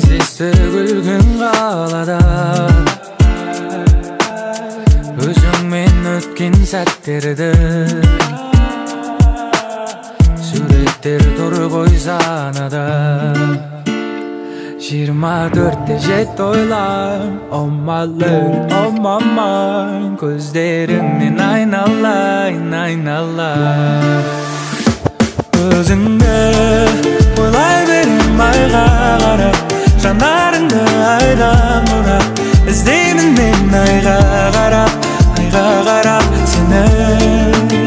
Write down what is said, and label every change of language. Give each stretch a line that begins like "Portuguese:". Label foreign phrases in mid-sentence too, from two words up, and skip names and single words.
Kazakh: Күздері күлгін қалада, өзіңмен өткен сәттерді суреттер тұр ғой санада. 24-те жетті ойлам,
English: oh my love, oh my mind.
Kazakh: Көздеріңнен айналайын, айналайын. Өзіңді ойлай берем айға қарап, жанарыңды айдан бұрап, іздеймін мен айға қарап, айға қарап сені.